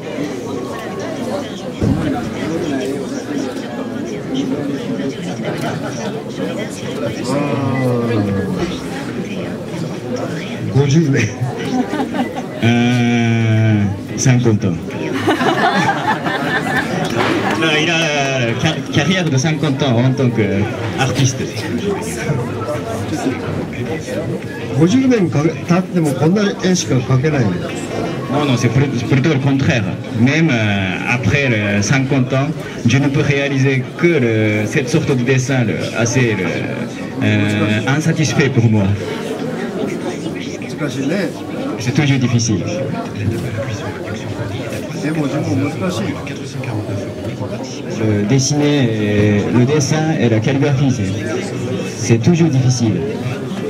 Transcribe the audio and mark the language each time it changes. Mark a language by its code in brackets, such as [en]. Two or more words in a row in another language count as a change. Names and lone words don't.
[fr] Euh, 50 ans. Non, il a une carrière de 50 ans en tant qu'artiste. [ja] 50 年経ってもこんな絵しか描けない。 [fr] Non, non, c'est plutôt le contraire. Même après 50 ans, je ne peux réaliser que cette sorte de dessin assez insatisfait pour moi. [ja] 難しいね。 [fr] C'est toujours difficile. [ja] でも字も難しい。 [fr] Le dessin et la calligraphie, c'est toujours difficile.